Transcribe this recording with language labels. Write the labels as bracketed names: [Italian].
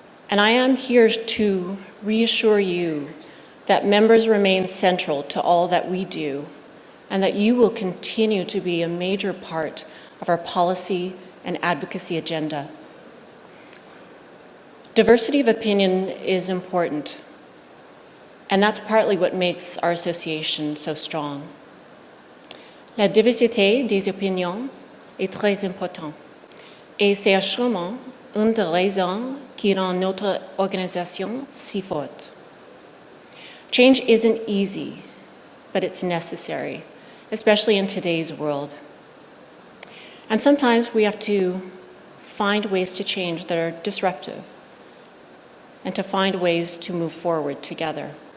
[English] And I am here to reassure you that members remain central to all that we do, and that you will continue to be a major part of our policy and advocacy agenda. Diversity of opinion is important. And that's partly what makes our association so strong. [French] La diversité des opinions est très importante. Et c'est assurément une des raisons qui rend notre organisation si forte. [English] Change isn't easy, but it's necessary, especially in today's world. And sometimes we have to find ways to change that are disruptive and to find ways to move forward together.